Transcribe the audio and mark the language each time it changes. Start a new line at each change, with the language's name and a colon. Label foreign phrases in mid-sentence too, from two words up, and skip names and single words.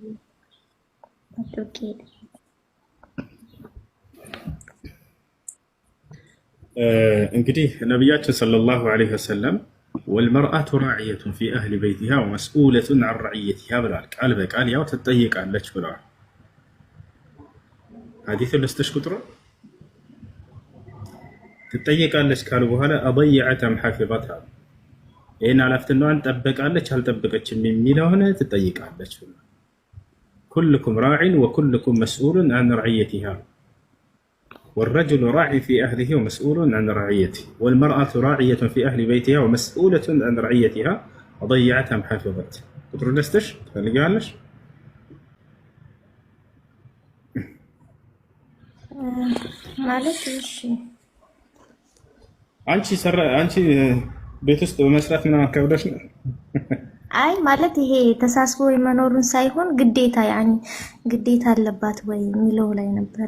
Amharic: እንግዲህ ነቢያችን
Arabic: صلى الله عليه وسلم والمرأة راعية في أهل بيتها ومسؤولة عن رعيتها
Amharic: ብለዋል። ቃል በቃል ያው ትጠየቃለች ብለዋል። ሐዲሱን ልስጥሽ ቁጥሩ ትጠየቃለች ካሉ በኋላ
Arabic: አضيعت أم حفظتها
Amharic: ይህን ኃላፊነቷን ጠበቃለች አልጠበቀችም የሚለውን ትጠይቃለች።
Arabic: كلكم راع وكلكم مسؤول عن رعيتها والرجل راع في أهله ومسؤول عن رعيته والمرأة راعية في أهل بيتها ومسؤولة عن رعيتها وضيعتها أم حفظت.
Amharic: ቁጥሩ ልስጥሽ ትፈልጊያለሽ? ማለት እሺ አንቺ ቤት ውስጥ በመስራት ምናምን ከብደሽ ነው? አይ ማለት ይሄ ተሳስቦ የመኖሩን ሳይሆን ግዴታ ያኒ ግዴታ አለባት ወይ የሚለው ላይ ነበር።